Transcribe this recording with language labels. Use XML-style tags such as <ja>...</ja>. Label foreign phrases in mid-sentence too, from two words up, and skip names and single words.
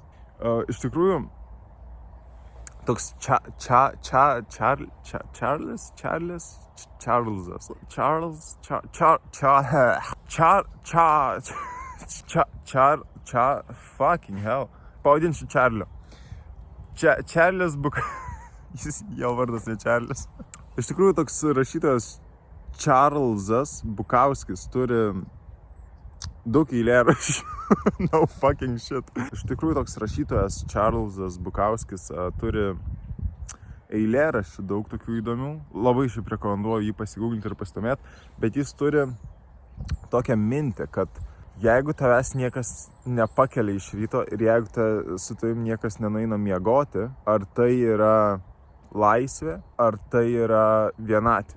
<lt>Iš tikrųjų, toks</lt> <en>fucking hell.</en> <lt>Pavadinsiu Čarliu. Čarlis jo vardas ne Čarlis. Iš tikrųjų, toks rašytojas Čarlzas Bukauskis turi daug eilėraščių.</lt> <en>No fucking shit.</en> <lt>Iš tikrųjų, toks rašytojas Čarlzas Bukauskis turi eilėraščių daug tokių įdomių. Labai šiaip rekomenduoju jį pasigūglinti ir pasidomėti, bet jis turi tokią mintį, kad jeigu tavęs niekas nepakelia iš ryto ir jeigu su tavim niekas nenueina miegoti, ar tai yra laisvė, ar tai yra vienatvė.</lt>